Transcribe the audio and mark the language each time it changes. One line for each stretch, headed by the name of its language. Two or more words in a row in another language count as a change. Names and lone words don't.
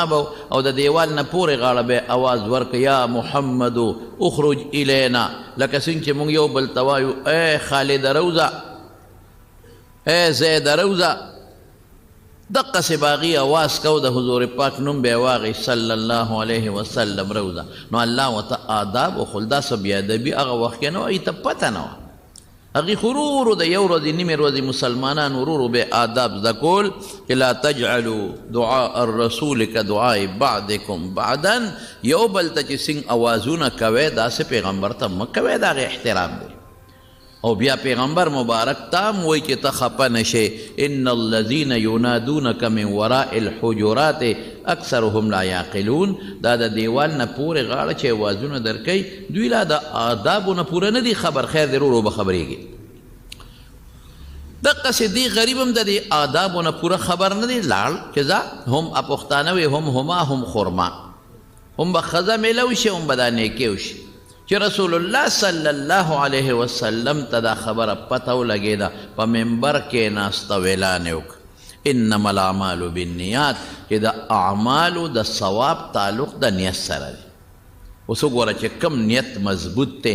Pashto: به او د دیوال نه پورې غاړه به آواز ورکړه
Arabic: یا محمدو اخرج الینا
Pashto: لکه څنګه چې موږ یو بل ته وایو ای خالد روزه ای زید روزه دقسې به هغې اواز کو د حضور پاک نوم به یې واغې
Arabic: صلی الله علیه وسلم
Pashto: روزه نو الله ورته آداب وښول دا څه بېادبي هغه وخت کې نه وه ته پته نه وه هغې خو ورو ورو د یو ورځې نیمې ورځې مسلمانان ورو ورو به آداب زده کول چې
Arabic: لا تجعلوا دعاء الرسول كدعاء بعضکم بعضا
Pashto: یو بل ته چې څنګه اوازونه کوئ داسې پیغمبر ته مه کوئ د هغې احترام دی او بیا پیغمبر مبارک تام وی چې ته خفه نشې
Arabic: ان الذین ینادونک من وراء الحجرات اکثرهم لا یعقلون
Pashto: دا د دیوال نه پورې غاړه چې اوازونه درکوي دوی لا د آدابو نه پوره نه دي خبر خیر دی ورو به خبرېږي دقسې دې غریب هم د دې آدابو نه پوره خبر نه دی لاړ چې ځه هم پښتانه وي هم هما هم خرما هم به ښځه میله وشي هم به دا نیکې وشي چې رسول الله
Arabic: صلی الله علیه وسلم
Pashto: ته دا خبره پته ولګېده په منبر کې ناسته ویلان یې وکړه
Arabic: انما الاعمال بالنیات
Pashto: چې د اعمالو د ثواب تعلق د نیت سره دی اوس وګوره چې کم نیت مضبوط دی